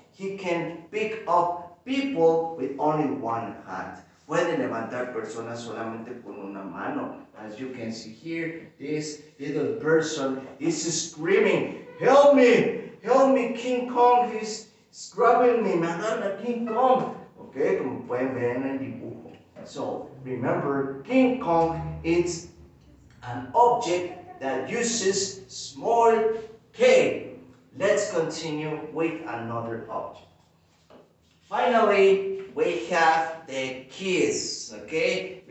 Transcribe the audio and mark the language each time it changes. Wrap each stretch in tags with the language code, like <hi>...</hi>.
<en>He can pick up people with only one hand.</en> <es>Puede levantar personas solamente con una mano.</es> <en>As you can see here, this little person is screaming, "Help me! Help me, King Kong! He's grabbing me,</en> <es>me agarra</es> <en>King Kong!"</en> <es>Okay, como pueden ver en el dibujo.</es> <en>So, remember, King Kong is an object that uses small k. Let's continue with another object. Finally, we have the kiss, okay?</en>